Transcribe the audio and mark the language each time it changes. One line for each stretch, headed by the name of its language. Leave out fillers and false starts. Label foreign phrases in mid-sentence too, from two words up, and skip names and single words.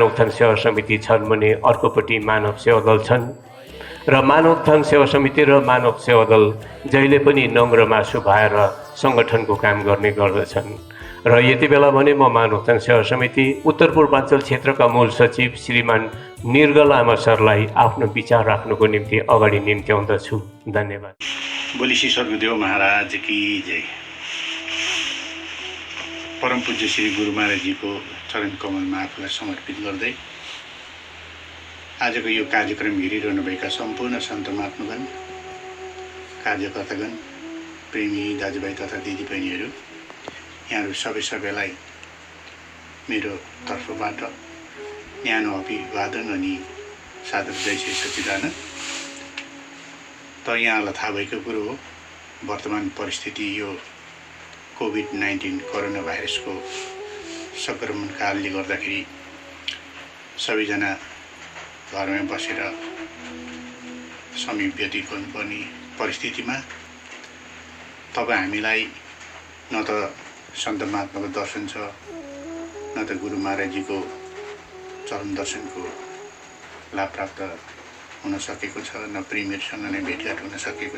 Nepali: उत्थान सेवा समिति छन् भने अर्कोपट्टि मानव सेवा दल छन् र मानव उत्थान सेवा समिति र मानव सेवा दल जहिले पनि नम्र मासु भएर सङ्गठनको काम गर्ने गर्दछन् र यति बेला भने म मानव उत्थान सेवा समिति उत्तर पूर्वाञ्चल क्षेत्रका मूल सचिव श्रीमान निर्गल लामा सरलाई आफ्नो विचार राख्नुको निम्ति अगाडि निम्त्याउँदछु। धन्यवाद।
Hindi: बोली श्री सद्गुरुदेव महाराज की जय।
Nepali: परम पूज्य श्री गुरु महाराजजीको चरण कमलमा आफूलाई समर्पित गर्दै आजको यो कार्यक्रम हेरिरहनुभएका सम्पूर्ण सन्त महात्मागण, कार्यकर्तागण, प्रेमी दाजुभाइ तथा दिदीबहिनीहरू, यहाँहरू सबैलाई मेरो तर्फबाट न्यानो अभिवादन अनि सादर जय श्री सच्चिदानन्द। त यहाँलाई थाहा भएको कुरो हो, वर्तमान परिस्थिति यो कोभिड-19 कोरोना भाइरसको सङ्क्रमण कालले गर्दाखेरि सबैजना घरमै बसेर समय व्यतीत गर्नुपर्ने परिस्थितिमा तपाईँ हामीलाई न त सन्त महात्माको दर्शन छ, न त गुरु महाराजजीको चरण दर्शनको लाभ प्राप्त हुन सकेको छ, न प्रेमीहरूसँग नै भेटघाट हुन सकेको छ।